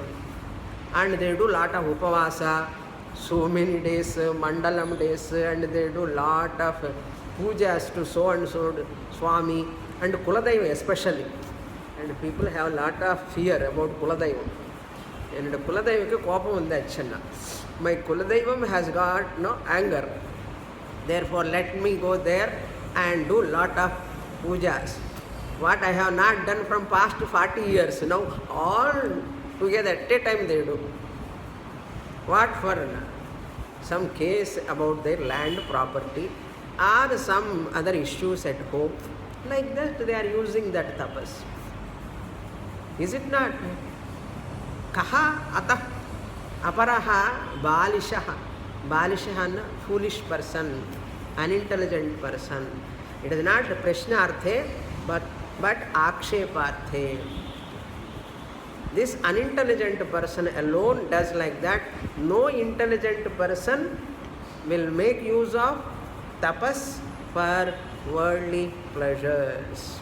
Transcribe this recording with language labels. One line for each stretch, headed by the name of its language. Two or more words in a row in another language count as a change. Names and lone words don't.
English: And they do lot of upavasa, so many days, mandalam days, and they do lot of pujas to so and so Swami and Kuladaiva especially. And people have lot of fear about Kuladaiva.
Telugu: And కులదైవ కే కోపం ఉంది అచ్చన్న.
English: My Kuladaivam has got no anger. Therefore let me go there and do lot of pujas. What I have not done from past 40 years, now all together at a time they do. What for? Some case about their land property or some other issues at home. Like that they are using that tapas. Is it not?
Sanskrit: कः अतः अपरः बालिशः. Balishaha,
English: foolish person, unintelligent person. It is not prashnarthe, but aksheparthe. This unintelligent person alone does like that. No intelligent person will make use of tapas for worldly pleasures.